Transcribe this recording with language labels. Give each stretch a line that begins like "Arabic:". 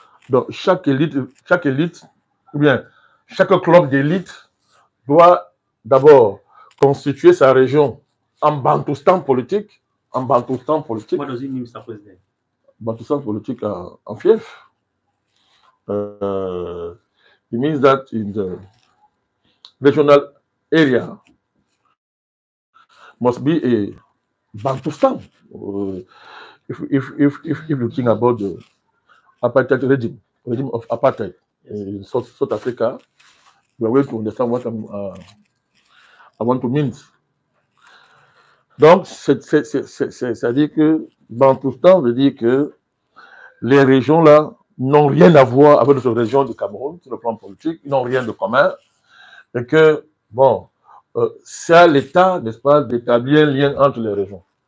French: Donc chaque élite, ou bien chaque club d'élite doit d'abord constituer sa région en bantoustan politique. En bantoustan politique.
English: What does it mean, Mr. President?
French: Bantoustan politique en fief.
English: It means that in the regional area must be a Bantustan. If you think about the apartheid regime of apartheid in South Africa, we are going to understand what I want to mean.
French: Donc, c'est-à-dire que Bantustan veut dire que les régions là n'ont rien à voir avec d'autres régions du Cameroun sur le plan politique, ils n'ont rien de commun, et que, bon, c'est à l'État, n'est-ce pas, d'établir un lien entre les régions.